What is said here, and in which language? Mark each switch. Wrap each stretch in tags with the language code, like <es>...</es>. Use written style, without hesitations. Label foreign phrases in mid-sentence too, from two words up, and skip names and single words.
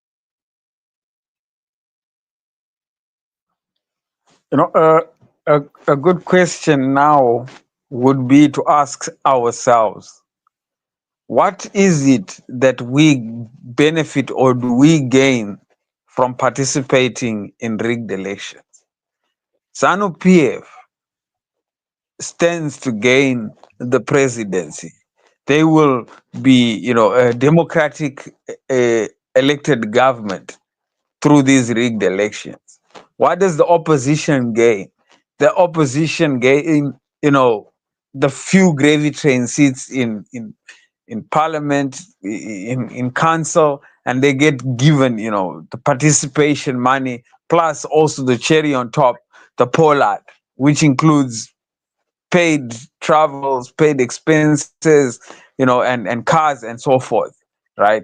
<en>You know, a good question now would be to ask ourselves, what is it that we benefit or do we gain from participating in rigged elections? ZANU-PF stands to gain the presidency. They will be, you know, a democratic elected government through these rigged elections. What does the opposition gain? The opposition gain, you know, the few gravy train seats in parliament, in council, and they get given, you know, the participation money, plus also the cherry on top, the Pollard, which includes paid travels, paid expenses, you know, and cars and so forth, right?</en>